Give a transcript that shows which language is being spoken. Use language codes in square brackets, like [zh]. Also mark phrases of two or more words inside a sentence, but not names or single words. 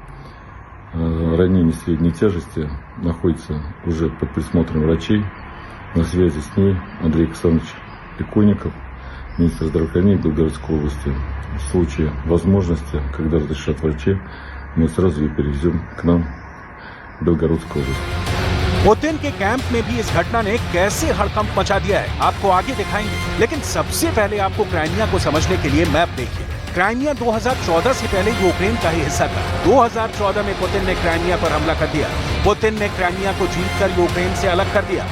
[ru] Ранение средней тяжести, находится уже под присмотром врачей. На связи с ней Андрей Александрович Иконников, министр здравоохранения Белгородской области. В случае возможности, когда разрешат врачи, мы сразу ее перевезем к нам в Белгородскую область। [hi] पुतिन के कैंप में भी इस घटना ने कैसे हड़कंप मचा दिया है आपको आगे दिखाएंगे, लेकिन सबसे पहले आपको क्राइमिया को समझने के लिए मैप देखिए। क्राइमिया 2014 से पहले यूक्रेन का ही हिस्सा था। 2014 में पुतिन ने क्राइमिया पर हमला कर दिया। पुतिन ने क्राइमिया को जीतकर यूक्रेन से अलग कर दिया।